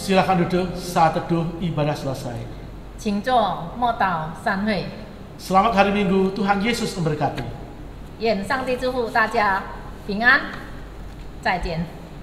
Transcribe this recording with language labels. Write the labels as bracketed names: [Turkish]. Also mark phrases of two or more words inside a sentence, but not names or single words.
[Indonesian] silakan duduk saat teduh ibadah selesai. [Chinese] 请坐，默祷散会。 [Indonesian] Selamat hari Minggu, Tuhan Yesus memberkati. [Chinese] 愿上帝祝福大家平安，再见。